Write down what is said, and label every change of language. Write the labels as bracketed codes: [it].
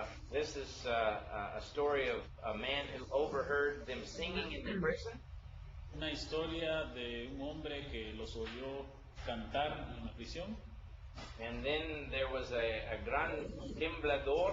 [en] This is a story of a man who overheard them singing in the prison. [es] Una historia de un hombre que los oyó cantar en la prisión, [en] And then there was a [es] gran temblador.